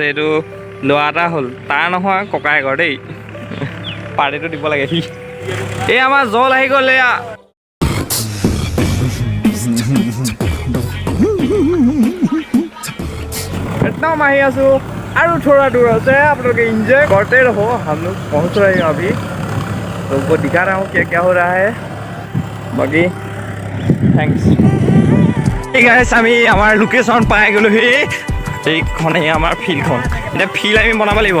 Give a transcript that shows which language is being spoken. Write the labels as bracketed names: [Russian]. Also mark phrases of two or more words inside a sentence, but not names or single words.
[Assamese] এইটো ল'ৰা এটা হ'ল, তাৰ নহয় ককায়েকৰ দেই। পাৰ্টিটো দিব লাগে সি। এই আমাৰ জল আহি গ'ল, এয়া একদম আহি আছোঁ, আৰু থোৰা দূৰ আছে। [Hindi] আপোনালোকে एंजॉय करते रहो, हम लोग पहुँच रहे हैं अभी, तो वो दिखा रहा हूँ क्या क्या हो रहा है। बाकी थैंक्स। [Assamese] গাইছ, আমি আমাৰ লোকেশ্যন পাই গ'লোহি। এইখনেই আমাৰ ফিল্ডখন। এতিয়া ফিল্ড আমি বনাব লাগিব।